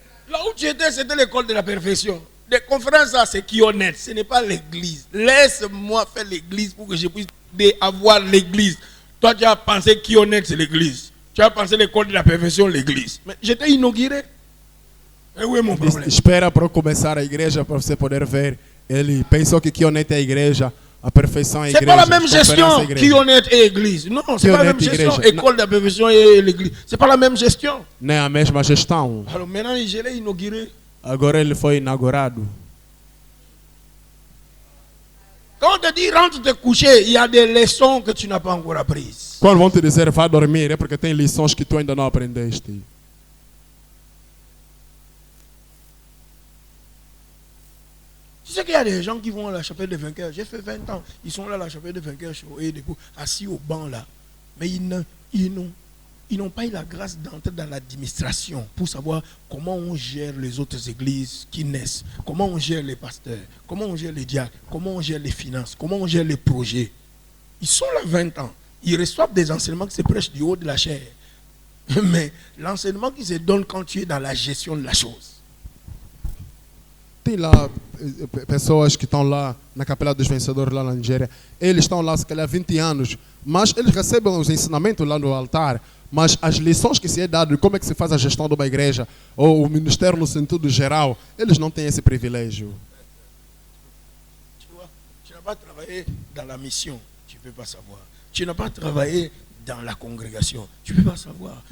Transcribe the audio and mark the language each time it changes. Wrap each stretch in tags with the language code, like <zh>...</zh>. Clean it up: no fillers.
<fr>Là où tu étais, c'était l'école de la perfection. Les conférences, là, c'est qui honnête, ce n'est pas l'église. Laisse-moi faire l'église pour que je puisse avoir l'église. Toi, tu as pensé qui honnête, c'est l'église. Tu as pensé l'école de la perfection, l'église. Mais j'étais inauguré. Et où est mon problème?</fr> <pt>Espera para começar a igreja para você poder ver. Ele pensou que honnête é a igreja, a perfeição é a igreja.</pt> <fr>C'est pas la même gestion qui honnête et église. Non, c'est pas la même gestion. École de la perfection et l'église. C'est pas la même gestion.</fr> <pt>Não é a mesma gestão.</pt> <fr>Alors maintenant, je l'ai inauguré.</fr> <pt>Agora ele foi inaugurado.</pt> <fr>Quand on te dit rentre te coucher, il y a des leçons que tu n'as pas encore apprises.</fr> <pt>Quando vão te dizer vá dormir, é porque tem lições que tu ainda não aprendeste.</pt> <fr>Tu sais qu'il y a des gens qui vont à la chapelle des vainqueurs. J'ai fait 20 ans. Ils sont là à la chapelle des vainqueurs, assis au banc là. Mais ils n'ont pas eu la grâce d'entrer dans l'administration pour savoir comment on gère les autres églises qui naissent, comment on gère les pasteurs, comment on gère les diacres, comment on gère les finances, comment on gère les projets. Ils sont là 20 ans. Ils reçoivent des enseignements qui se prêchent du haut de la chair. Mais l'enseignement qui se donne quand tu es dans la gestion de la chose.</fr> <pt>Tem lá pessoas que estão lá na Capela dos Vencedores, lá na Nigéria. Eles estão lá, se calhar, 20 anos. Mas eles recebem os ensinamentos lá no altar. Mas as lições que se é dado, como é que se faz a gestão de uma igreja, ou o ministério no sentido geral, eles não têm esse privilégio.</pt> <fr>Tu n'as pas travaillé dans la mission, tu ne peux pas savoir. Tu n'as pas travaillé dans la congrégation, tu ne peux pas savoir.</fr>